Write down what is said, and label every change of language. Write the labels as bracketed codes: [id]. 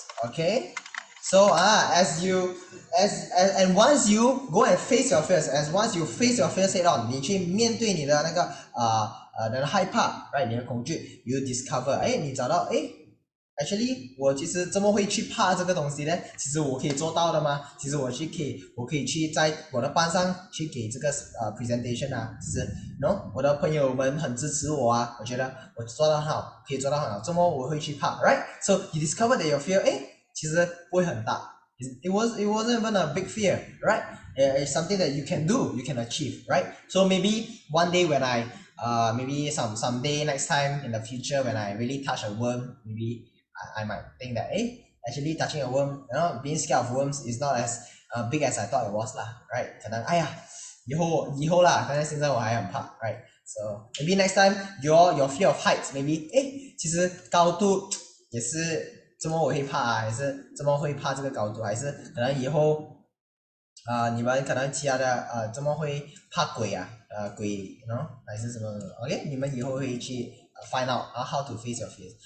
[en] Okay, so and once you go and face your fears, once you face your fears head on, [zh] 你去面对你的那个你的害怕 [en] right [zh] 你的恐惧 [en] you discover [zh] 你找到 [en] actually [zh] 我其实怎么会去怕这个东西呢？其实我可以做到的吗？其实我可以去在我的班上去给这个presentation 啊，其实 no 我的朋友们很支持我啊，我觉得我做得很好，可以做到很好，怎么我会去怕 right? [en] So you discover that your fear [zh] 其实不会很大 [en] it wasn't even a big fear right? It's something that you can do, you can achieve right? So maybe one day when I maybe someday next time in the future when I really touch a worm, maybe I might think that actually touching a worm, you know, being scared of worms is not as big as I thought it was lah, right? [zh] 可能以后啦，但是现在我还很怕 right? [en] So maybe next time your fear of heights maybe [zh] 其实高度也是怎么我会怕啊，还是怎么会怕这个高度，还是可能以后你们可能其他的怎么会怕鬼啊鬼 [en] you know [zh] 还是什么 OK 你们以后会去 [en] find out how to face your fears.